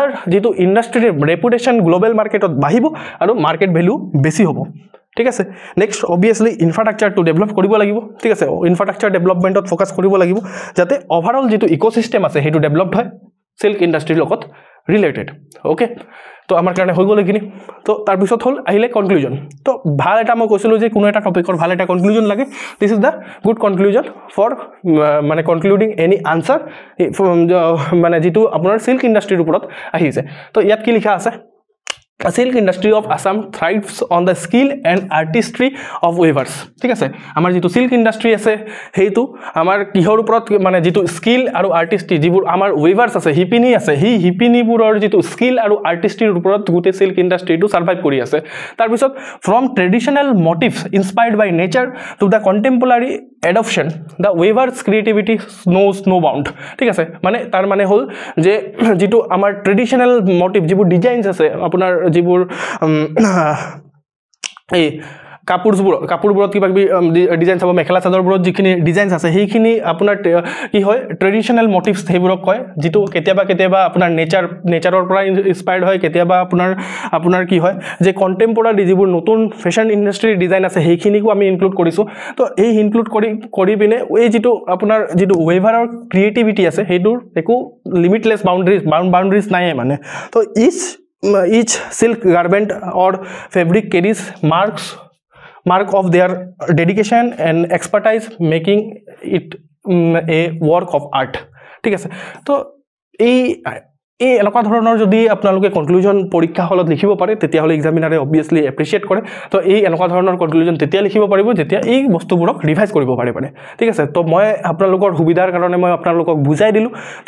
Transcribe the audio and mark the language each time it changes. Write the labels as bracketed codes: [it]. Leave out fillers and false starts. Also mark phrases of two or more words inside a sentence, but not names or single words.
[as] যিটো ইণ্ডাষ্ট্ৰিৰ ৰেপুটেশ্যন [en] global market [as] বাঢ়িব আৰু [en] market value [as] বেছি হ'ব ঠিক আছে নেক্সট অবভিয়াছলি ইনফ্ৰাষ্ট্ৰাকচাৰটো ডেভেলপ কৰিব লাগিব ঠিক আছে [en] infrastructure development [as] ফ'কাছ কৰিব লাগিব যাতে অভাৰঅল যিটো ইক'চিষ্টেম আছে সেইটো ডেভেলপড হয় সিল্ক ইণ্ডাষ্ট্ৰিৰ লগত ৰিলেটেড ওকে তো আমাৰ কাৰণে হৈ গ'ল এইখিনি তো তাৰপিছত হ'ল আহিলে কনক্লুজন তো ভাল এটা মই কৈছিলোঁ যে কোনো এটা টপিকৰ ভাল এটা কনক্লুজন লাগে [en] this is the good conclusion for [as] মানে [en] concluding any answer [as] মানে যিটো আপোনাৰ সিল্ক ইণ্ডাষ্ট্ৰিৰ ওপৰত আহিছে তো ইয়াত কি লিখা আছে [en] A silk industry of Assam thrives on the skill and artistry of weavers [as] ঠিক আছে আমাৰ যেটো [en] silk industry [as] আছে হেতু আমাৰ কিহৰ ওপৰত মানে যেটো স্কিল আৰু আৰ্টিষ্ট্ৰি যিবোৰ আমাৰ weavers আছে হিপিনি আছে হি হিপিনিবোৰৰ যেটো স্কিল আৰু আৰ্টিষ্ট্ৰিৰ ওপৰত গোটে [en] silk industry [as] টো সাৰ্ভাইভ কৰি আছে তাৰ পিছত [en] from traditional motifs inspired by nature to the contemporary adoption the weavers creativity knows no bound [as] ঠিক আছে মানে তাৰ মানে হল যে যেটো আমাৰ [en] traditional motif [as] যিবোৰ ডিজাইনস আছে আপোনাৰ যিবোৰ এই কাপোৰবোৰত কিবা কিবি ডিজাইনস হ'ব মেখেলা চাদৰবোৰত যিখিনি ডিজাইনস আছে সেইখিনি আপোনাৰ কি হয় [en] traditional motifs [as] সেইবোৰক কয় যিটো কেতিয়াবা আপোনাৰ নেচাৰৰ পৰা ইনস্পায়াৰ্ড হয় কেতিয়াবা আপোনাৰ কি হয় যে কন্টেম্পৰাৰী যিবোৰ নতুন ফেশ্বন ইণ্ডাষ্ট্ৰিৰ ডিজাইন আছে সেইখিনিকো আমি ইনক্লুড কৰিছো তো এই ইনক্লুড কৰি পিনে এই যিটো আপোনাৰ যিটো ৱেভাৰৰ ক্ৰিয়েটিভিটি আছে সেইটোৰ একো লিমিটলেছ বাউণ্ডাৰিজ নাই মানে তো [en] each silk garment or fabric carries mark of their dedication and expertise making it a work of art [as] ঠিক আছে তো এই এনেকুৱা ধৰণৰ যদি আপোনালোকে কনক্লুজন পৰীক্ষা হলত লিখিব পাৰে তেতিয়া হলে এক্সামিনাৰে অবভিয়াছলি এপ্ৰিচিয়েট কৰে তো এই এনেকুৱা ধৰণৰ কনক্লুজন তেতিয়া লিখিব পাৰিব যেতিয়া এই বস্তুবোৰক ৰিভাইজ কৰিব পাৰে ঠিক আছে তো মই আপোনালোকৰ সুবিধাৰ কাৰণে মই আপোনালোকক বুজাই দিলোঁ তো